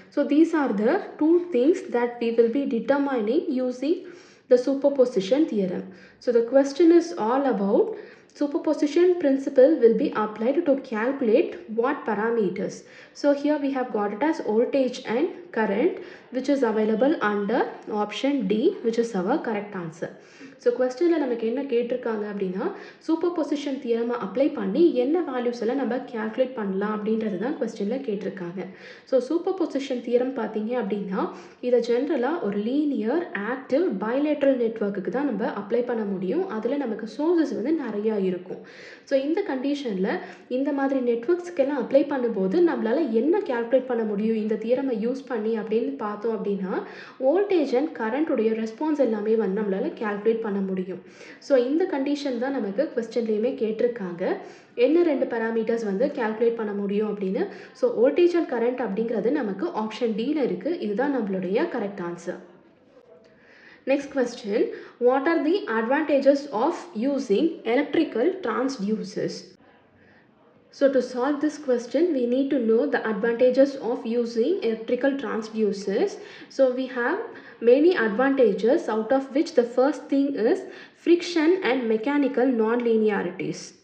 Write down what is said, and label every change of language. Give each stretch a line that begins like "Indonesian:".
English: So these are the two things that we will be determining using the superposition theorem. So the question is all about superposition principle will be applied to calculate what parameters. So here we have got it as voltage and current, which is available under option D, which is our correct answer.
Tamil: So கொஸ்டினில் நமக்கு என்ன கேட்டிருக்காங்க அப்படின்னா super position தியரமை apply பண்ணி என்ன values எல்லாம் நம்ம calculate பண்ணலாம் அப்படின்றது தான் கொஸ்டினில் கேட்டிருக்காங்க. ஸோ சூப்பர் பொசிஷன் தியரம் பார்த்தீங்க அப்படின்னா இதை ஜென்ரலாக ஒரு லீனியர் ஆக்டிவ் பைலேட்ரல் நெட்வொர்க்குக்கு தான் நம்ம அப்ளை பண்ண முடியும். அதில் நமக்கு சோர்ஸஸ் வந்து நிறையா இருக்கும். ஸோ இந்த கண்டிஷனில் இந்த மாதிரி நெட்வொர்க்ஸ்க்கெல்லாம் அப்ளை பண்ணும்போது நம்மளால் என்ன கேல்குலேட் பண்ண முடியும் இந்த தியரமை யூஸ் பண்ணி அப்படின்னு பார்த்தோம் அப்படின்னா வோல்டேஜ் அண்ட் கரண்ட்டுடைய ரெஸ்பான்ஸ் எல்லாமே வந்து நம்மளால் கேல்குலேட் பண்ண முடியும். ஸோ இந்த கண்டிஷன் தான் நமக்கு கொஸ்டின்லேயுமே கேட்டிருக்காங்க. என்ன ரெண்டு பேராமீட்டர்ஸ் வந்து கேல்குலேட் பண்ண முடியும் அப்படின்னு. ஸோ வோல்டேஜ் அண்ட் கரண்ட் அப்படிங்கிறது நமக்கு ஆப்ஷன் டியில் இருக்குது. இதுதான் நம்மளுடைய correct answer.
English: Next question, what are the advantages of using electrical transducers? So to solve this question, we need to know the advantages of using electrical transducers. So we have many advantages, out of which the first thing is friction and mechanical non-linearities.